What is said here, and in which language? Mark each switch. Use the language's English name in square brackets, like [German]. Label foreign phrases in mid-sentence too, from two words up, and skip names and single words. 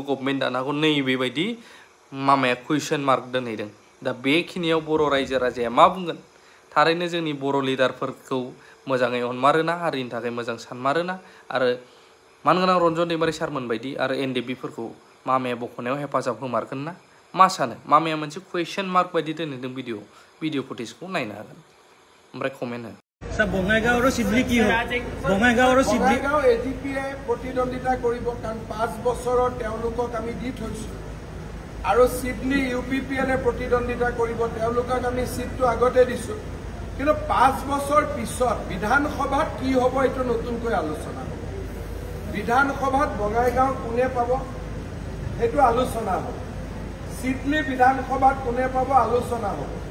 [Bodo] गभर्नमेन्ट दानो हागौ नैबेबायदि मामाया [English] question mark [Bodo] दोनहैदों दा बेखिनियाव बर' रायजो राजाया मा बुंगोन थारैनो जोंनि बर' लिडारफोरखौ मोजाङै अनमारोना हारिनि थाखाय मोजां सानमारोना आरो मानगोनां रन्जन दैमारि सारमोन बायदि आरो एनडिएफबिफोरखौ मामाया बख'नायाव हेफाजाब होमारगोन ना मा सानो मामाया मोनसे [English] question mark [Bodo] बायदि दोनहैदों भिडिअ फुटेजखौ नायनो हागोन ओमफ्राय कमेन्ट हो [Assamese] বঙাইগাঁও আৰু সিডলি কি হয় বঙাইগাঁও আৰু সিডলি এজিপিয়ে প্ৰতিদ্বন্দ্বিতা কৰিব কাৰণ 5 বছৰৰ তেওঁলোকক আমি দি থৈছো আৰু সিডলি ইউপিপিএলে প্ৰতিদ্বন্দ্বিতা কৰিব তেওঁলোকক আমি সিটটো আগতে দিছো কিন্তু 5 বছৰ পিছত বিধানসভাত কি হ'ব এটো নতুনকৈ আলোচনা হ'ব বিধানসভাত বঙাইগাঁও কোনে পাব হেতু আলোচনা হ'ব সিডলি বিধানসভাত কোনে পাব আলোচনা হ'ব